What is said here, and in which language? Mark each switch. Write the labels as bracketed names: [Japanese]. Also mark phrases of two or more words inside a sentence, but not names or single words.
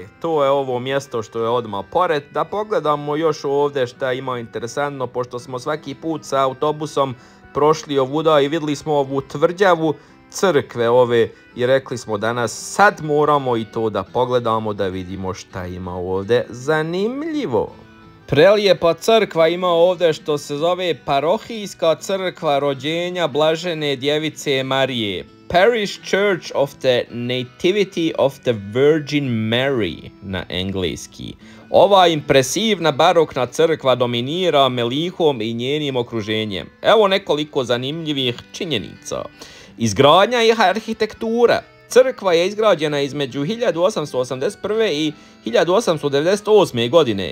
[Serbian] To je ovo mjesto što je odmah pored. Da pogledamo još ovdje šta ima interesantno, pošto smo svaki put sa autobusom prošli ovuda i vidjeli smo ovu tvrđavu crkve ove i rekli smo danas sad moramo i to da pogledamo da vidimo šta ima ovdje zanimljivo. Prelijepa crkva ima ovdje što se zove parohijska crkva rođenja Blažene djevice Marije. [English] Parish Church of the Nativity of the Virgin Mary [Serbian] na engleski. Ova impresivna barokna crkva dominira Melihom i njenim okruženjem. Evo nekoliko zanimljivih činjenica. Izgradnja i arhitektura. Crkva je izgrađena između 1881. i 1898. godine.